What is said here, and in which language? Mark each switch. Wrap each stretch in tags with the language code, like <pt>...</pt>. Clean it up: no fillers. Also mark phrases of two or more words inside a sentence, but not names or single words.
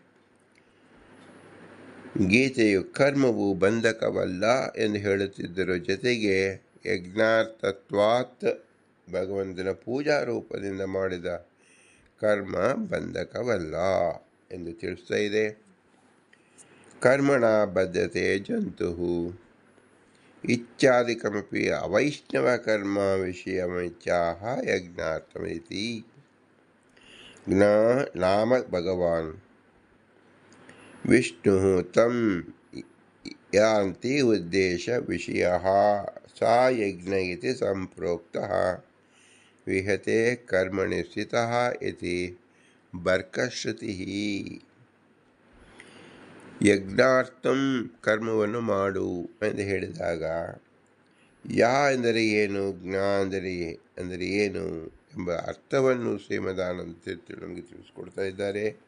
<kn>ಗೀತೆಯು ಕರ್ಮವು ಬಂಧಕವಲ್ಲ ಎಂದು ಹೇಳುತ್ತಿದ್ದರೂ ಜೊತೆಗೆ ಯಜ್ಞಾರ್ಥತ್ವಾತ್ ಭಗವಂತನ ಪೂಜಾ ರೂಪದಿಂದ ಮಾಡಿದ ಕರ್ಮ ಬಂಧಕವಲ್ಲ ಎಂದು ತಿಳಿಸ್ತಾ ಇದೆ.</kn> <sa>ಕರ್ಮಣ ಬದ್ಧತೆ ಜಂತು ಇತ್ಯಾದಿಕಮಪಿ ಅವೈಷ್ಣವ ಕರ್ಮ ವಿಷಯಮಿತ್ಯಾಹ ಯಜ್ಞಾರ್ಥಮಿತಿ. ಜ್ಞ ನಾಮ ಭಗವಾನ್ ವಿಷ್ಣು ತಂ ಯಾಂತಿ ಉದ್ದೇಶ ವಿಷಯಃ ಸಾ ಯಜ್ಞ ಇತಿ ಸಂಪ್ರೋಕ್ತಃ ವಿಹತೆ ಕರ್ಮಣಿ ಸ್ಥಿತಃ ಇತಿ ಬರ್ಕಶ್ರುತಿ.</sa> <kn>ಯಜ್ಞಾರ್ಥಂ ಕರ್ಮವನ್ನು ಮಾಡು ಎಂದು ಹೇಳಿದಾಗ ಯಾ ಎಂದರೆ ಏನು, ಜ್ಞ ಅಂದರೆ ಏನು ಎಂಬ ಅರ್ಥವನ್ನು ಶ್ರೀಮದಾನಂದ ತೀರ್ಥರು ನಮಗೆ ತಿಳಿಸ್ಕೊಡ್ತಾ ಇದ್ದಾರೆ.</kn>